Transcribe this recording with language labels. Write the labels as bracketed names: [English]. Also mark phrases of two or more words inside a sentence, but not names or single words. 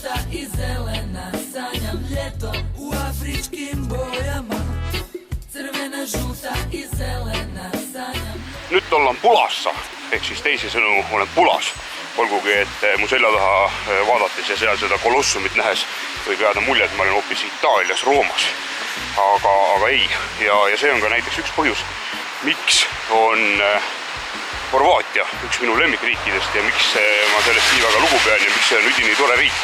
[Croatian] i zelena, sanjam ljeto u afričkim bojama. Crvena, žuta i zelena, sanjam. [Estonian] Nüüd ollaan pulassa, ehk siis teisisõnu olen pulas. Olgugi, et mu selja taha vaadates ja seal seda kolossumit nähes võib jääda mulje, et ma olen hoopis Itaalias, Roomas. Aga ei. Ja see on ka näiteks üks põhjus, miks on Horvaatia üks minu lemmikriikidest ja miks ma sellest nii väga lugu pean ja miks see on üdini tore riik.